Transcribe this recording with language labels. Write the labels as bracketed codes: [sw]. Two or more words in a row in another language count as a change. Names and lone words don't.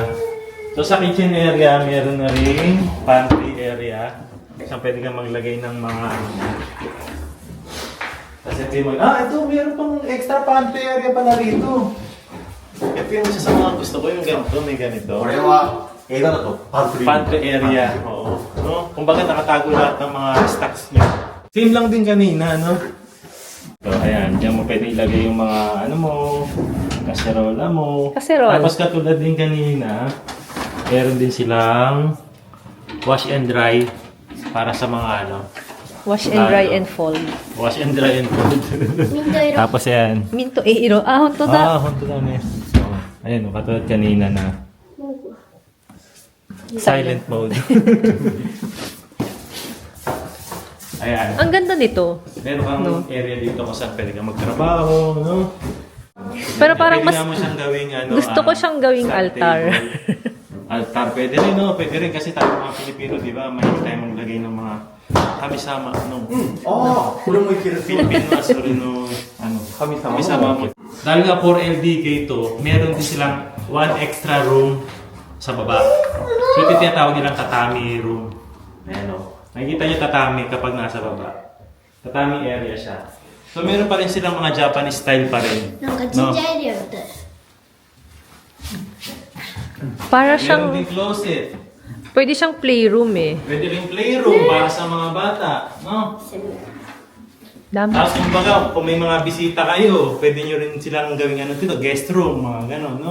[tl] So sa [en] kitchen area, [tl] meron na rin [en] pantry area. [tl] Saan pwede kang maglagay ng mga Kasi hindi mo, ito, meron pang [en] extra pantry area [tl] pala rito. Ito yung isa sa mga gusto ko, yung ganito, may ganito. [ja] これは映画だとパントリー [en] Pantry area, [tl] oo. No? Kumbaga nakatago lahat ng mga stocks nyo. Same lang din kanina, no? So, ayan, diyan mo pwede ilagay yung mga, kaserola mo. Kaserola. Tapos katulad din kanina, meron din silang [en] wash and dry [tl] para sa mga [en] Wash and dry and fold. wash and dry and fold. [ja] ミント色 [tl] Tapos ayan. [ja] ミント色. 本当だ. 本当だね. [tl] So, ayan, katulad kanina na silent mode. Ayan. Ang ganda nito. Meron kang No. area dito kung saan pwede kang magtrabaho, no? Pero parang Pwede mas nga mo siyang gawing gusto ko siyang gawing side altar. table. Altar, pwede rin, no? Pwede rin kasi tayo mga Pilipino, di ba? Mahilig tayo maglagay ng mga kami-sama, no? [ja] ああこれもいける [tl] Filipino as or no, kami-sama mo. Dahil nga 4LDK ito, meron din silang [en] one extra room [tl] sa baba. So ito tinatawag nilang tatami room. Ayan, no? Nakikita niyo tatami kapag nasa baba. Tatami area siya. So meron pa rin silang mga [en] Japanese style [tl] pa rin. [ja] なんかちっちゃいエリアみたい [tl] Para Meron siyang, din closet. pwede siyang playroom eh. Pwede rin playroom para sa mga bata. No? Dami. Tapos kumbaga, kung may mga bisita kayo, pwede nyo rin silang gawing dito, [en] guest room, [tl] mga gano'n, no?